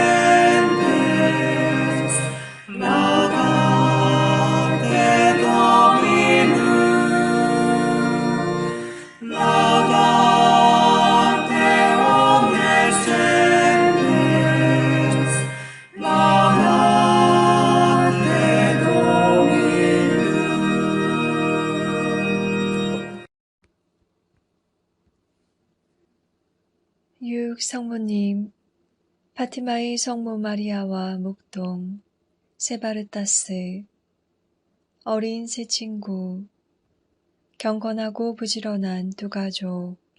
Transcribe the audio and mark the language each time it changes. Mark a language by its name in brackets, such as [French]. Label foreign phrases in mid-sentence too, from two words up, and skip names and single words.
[Latin] gentes, laudate Dominum, laudate omnes gentes, laudate Dominum. [Korean] 육 성모님, 파티마의 성모 마리아와 목동, 세바르타스, 어린 세 친구, 경건하고 부지런한 두 가족,